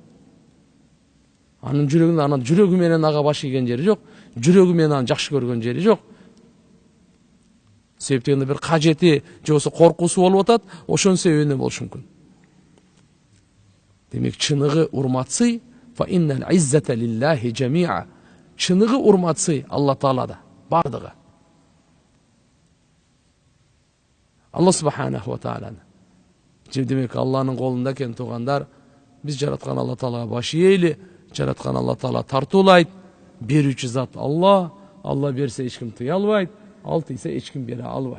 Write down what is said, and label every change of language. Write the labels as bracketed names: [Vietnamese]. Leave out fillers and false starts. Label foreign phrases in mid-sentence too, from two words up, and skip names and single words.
[Kyrgyz] Анын жүрөгүндө анын жүрөгү менен ага баш ийген жери жок, жүрөгү менен аны жакшы көргөн жери жок. Себеп дегенде бир кажети же болсо коркуусу болуп атат, ошонун себебинен болушу мүмкүн. Демек чыныгы урматсый, [Arabic] فإن العزة لله جميعا. [Kyrgyz] Чыныгы урматсый Алла таалада, бардыгы. [Arabic] الله سبحانه وتعالى. [Kyrgyz] Демек Алланын колунда экен туугандар, биз жараткан Алла таалага баш ийели, жараткан Алла таала тартуулайт, берүүчү зат Алла, Алла берсе эч ким тыя албайт, ал тийсе эч ким бере албайт.